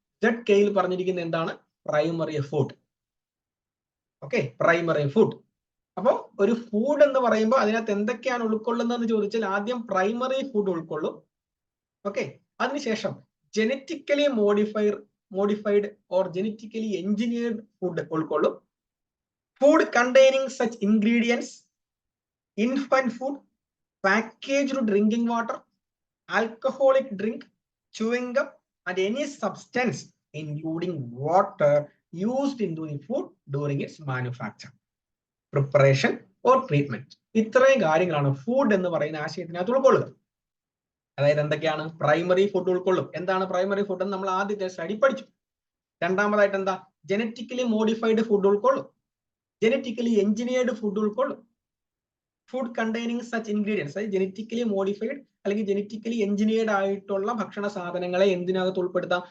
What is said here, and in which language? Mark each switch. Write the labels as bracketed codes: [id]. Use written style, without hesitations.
[ml] ZKയിൽ പറഞ്ഞിരിക്കുന്നത് എന്താണ്? Primary food. Okay, primary food. അപ്പോൾ ഒരു ഫുഡ് എന്ന് പറയുമ്പോൾ അതിനകത്ത് എന്തൊക്കെയാണ് ഉൾക്കൊള്ളുന്നതെന്ന് ചോദിച്ചാൽ ആദ്യം പ്രൈമറി ഫുഡ് ഉൾക്കൊള്ളും. ഓക്കെ, അതിനുശേഷം genetically modified or genetically engineered food ഉൾക്കൊള്ളും. [en] Food containing such ingredients, infant food, packaged drinking water, alcoholic drink, chewing gum and any substance including water used into the food during its manufacture, preparation or treatment. [ml] ഇത്രയും കാര്യങ്ങളാണ് food എന്ന് പറയുന്ന ആശയത്തിനകത്ത് ഉൾക്കൊള്ളുക. അതായത് എന്തൊക്കെയാണ്? Primary food ഉൾക്കൊള്ളും. എന്താണ് primary food എന്ന് നമ്മൾ ആദ്യത്തെ സ്റ്റഡി പഠിച്ചു. രണ്ടാമതായിട്ട് എന്താ? Genetically modified food ഉൾക്കൊള്ളും, genetically engineered food ഉൾക്കൊള്ളും. Food containing such ingredients, അതായത് ജനറ്റിക്കലി മോഡിഫൈഡ് അല്ലെങ്കിൽ ജനറ്റിക്കലി എഞ്ചിനീയർഡ് ആയിട്ടുള്ള ഭക്ഷണ സാധനങ്ങളെ എന്തിനകത്ത് ഉൾപ്പെടുത്താം?